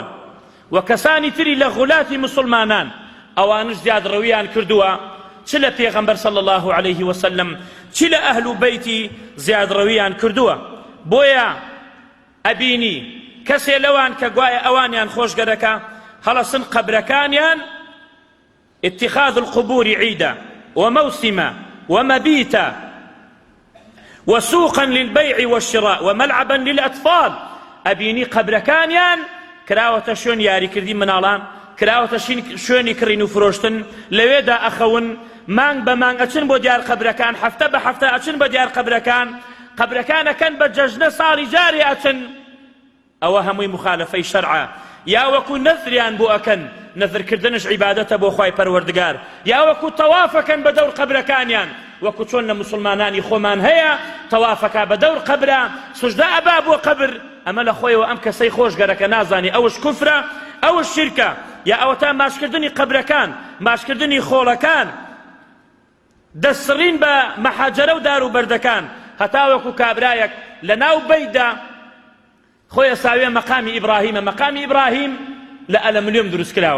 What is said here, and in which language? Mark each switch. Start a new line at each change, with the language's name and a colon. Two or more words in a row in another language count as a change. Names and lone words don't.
Central Kurdish: و کەسانی تری لە غولاتی مسلمانان ئەوانش زیادڕەویان کردووە، چ لە پێغەمبەر
Arabic: صلی الله عليه وسلم
Central Kurdish: چ لە ئەهل بەیتی زیادڕەویان کردووە. بۆیە ئەبینی کەسێ لەوان کە گوایە ئەوانیان خۆشگەرەکە هەڵەسن قەبرەکانیان
Arabic: اتخاذ القبور عيدا وموسما ومبيتا وسوقا للبيع والشراء وملعبا للأطفال.
Central Kurdish: أبيني قبركانيان كراوة شون ياري كردي منالان، كراوة شوني كرينو فروشتن لويدا أخون مانگ بمانگ أچن بو ديار قبركان، حفتة بحفتة أچن بو ديار قبركان، قبركان كان بججنة صاري جاري أچن. أو هموي مخالفي شرعا يا وكو نذريان بو أكن، نذر كردنش عبادته بو خواي پروردگار، يا وكو طوافكا بدور قبركانيان، وەکو چۆن لە مسلمانانی خۆمان هەیە تەوافەکە بە دەور قەبرە سوژدە ئەبا بۆ قەبر، ئەمە لە خۆیەوە ئەم کەسەی خۆشگەرەکە نازانی ئەوش کوفرە ئەوش شیرکە، یا ئەوە تا ماشکردنی قەبرەکان، ماشکردنی خۆڵەکان، دەسڕین بە مەحاجەرە و دار و بەردەکان، هەتا وەکو کابرایەک لە ناو بەیتدا خۆیە ساوێ مەقامی ئیبراهیمە، مەقامی ئیبراهیم لە ئەلەمنیۆم دروست کراوە.